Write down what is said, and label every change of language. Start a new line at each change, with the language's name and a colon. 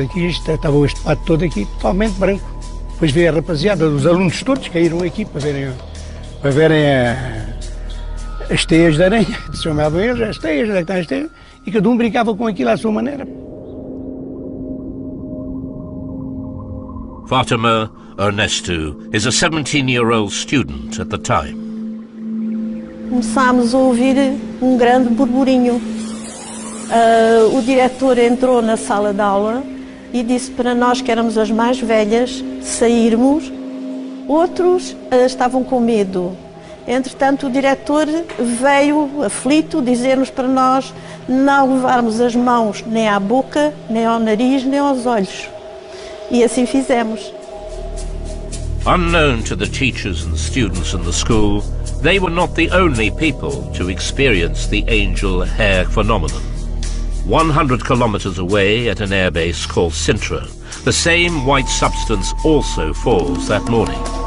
Portuguese: Estava o espaço todo aqui totalmente branco. Depois veio a rapaziada, os alunos todos caíram aqui para verem as teias de aranha. Chamavam eles, as teias, onde é que estão as teias? E cada um brincava com aquilo à sua maneira.
English: Fatima Ernesto is a 17-year-old student at the time.
Portuguese: Começámos a ouvir um grande burburinho. O diretor entrou na sala de aula e disse para nós, que éramos as mais velhas, sairmos. Outros estavam com medo. Entretanto, o diretor veio aflito dizer-nos para nós não levarmos as mãos nem à boca, nem ao nariz, nem aos olhos. E assim fizemos.
English: Unknown to the teachers and students in the school, they were not the only people to experience the Angel Hair phenomenon. 100 kilometers away at an airbase called Sintra, the same white substance also falls that morning.